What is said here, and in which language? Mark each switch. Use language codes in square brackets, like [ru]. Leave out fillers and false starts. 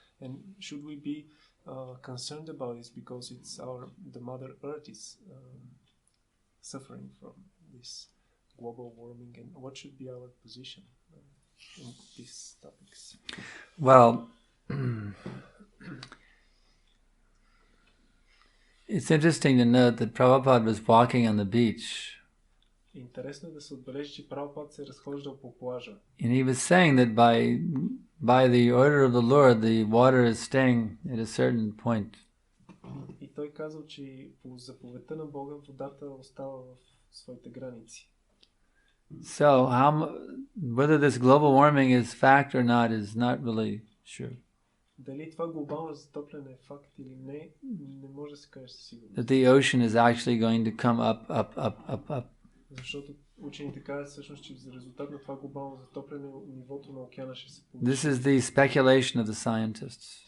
[en] And should we be concerned about this because the Mother Earth is suffering from this global warming, and what should be our position in these topics? Well, it's interesting to note that Prabhupada was walking on the beach. [bg] Интересно е да се отбележи, че Прабхупад се разхождал по плажа. [en] And he was saying that by the order of the Lord, the water is staying at a certain point. [bg] И той казал, че по заповедта на Бога водата остава в своите граници. [en] So, whether this global warming is fact or not is not really sure. [bg] Дали това глобално затопляне е факт или не може да се каже със сигурност. [en] That the ocean is actually going to come up. [bg] Защото учените казват всъщност, че за резултат на това глобално затопляне нивото на океана ще се повиши. [en] This is the speculation of the scientists.